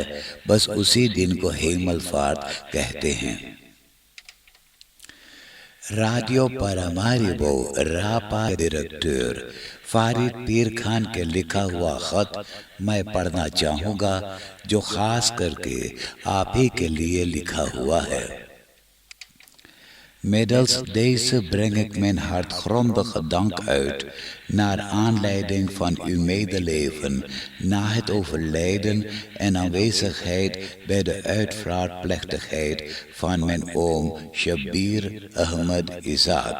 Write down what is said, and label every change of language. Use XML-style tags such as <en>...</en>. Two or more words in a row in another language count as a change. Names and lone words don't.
<ur>بس اسی دن کو ہیملفارٹ کہتے ہیں۔ رادیو پاراماریبو راپا ڈائریکٹر فارد پیر خان کے لکھا ہوا خط میں پڑھنا چاہوں گا، جو خاص کر کے آپ ہی کے لیے لکھا ہوا ہے۔</ur> <nl>Middels deze breng ik mijn hartgrondige dank uit naar aanleiding van uw medeleven na het overlijden en aanwezigheid bij de uitvaartplechtigheid van mijn oom Shabir Ahmed Isaac.</nl>